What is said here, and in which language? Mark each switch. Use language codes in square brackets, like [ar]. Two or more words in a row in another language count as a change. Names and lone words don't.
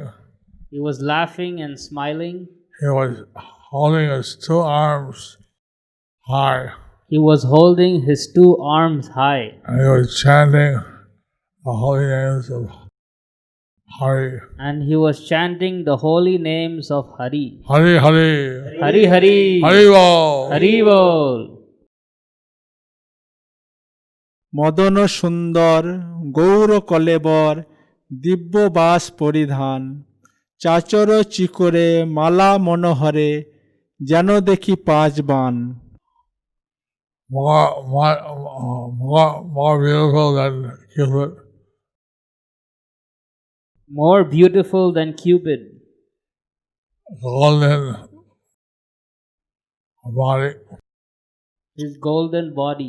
[en] He was laughing and smiling. He was holding his two arms high, He was holding his two arms high, and he was chanting the holy names of Hari. and he was chanting the holy names of Hari. Hari Hari. Hari Hari. Hari Bol. Hari Bol. [bn] মদন সুন্দর গৌর কলেবর দিব্যবাস পরিধান চাচর চিকরে মালা মনোহরে যেন দেখি 5 বাণ। [en] more beautiful than Cupid. More beautiful than Cupid. Golden body. His golden body.